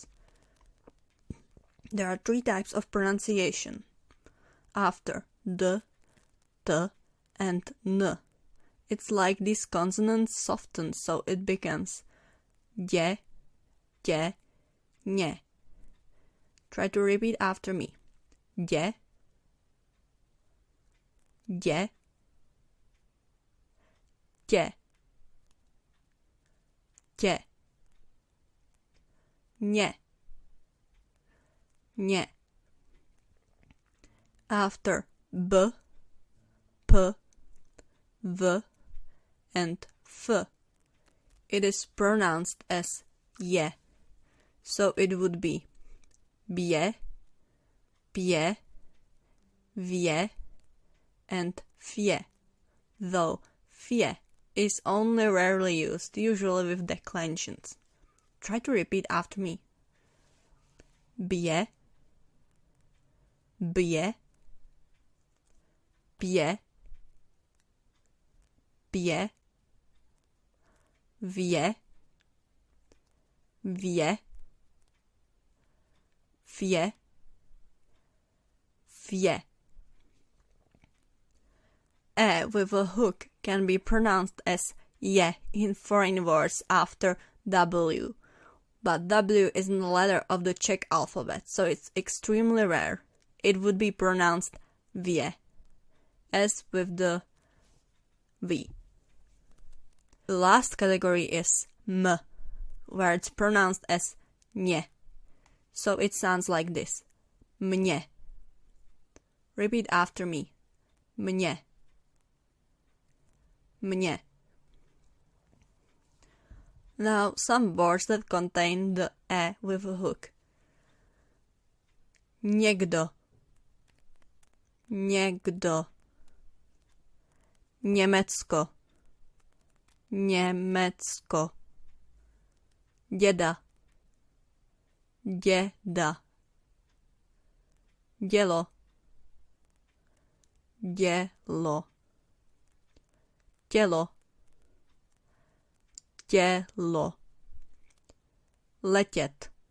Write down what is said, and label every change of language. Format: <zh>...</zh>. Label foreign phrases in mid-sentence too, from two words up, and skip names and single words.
<en>There are three types of pronunciation. After D, T, and N. It's like these consonants soften, so it becomes</en> <cs>je, je, nye.</cs> <en>Try to repeat after me.</en> <cs>Je, je, je. tě, ně, ně.</cs> <en>After b, p, v, and f, it is pronounced as je, so it would be</en> <cs>bě, pě, vě,</cs> <en>and fě, though fě is only rarely used, usually with declensions. Try to repeat after me.</en> <cs>Bě, bě, pě, pě, vě, vě, fě, fě.</cs> <en>E with a hook can be pronounced as je in foreign words after W, but W isn't a letter of the Czech alphabet, so it's extremely rare. It would be pronounced vě, as with the V. The last category is m, where it's pronounced as ně, so it sounds like this. Mně. Repeat after me.</en> <cs>Mně. Mně.</cs> <en>Now some words that contain the e with a hook.</en> <cs>Někdo, někdo, Německo, Německo, děda, děda, dělo, dělo, tělo, tělo, letět,</cs>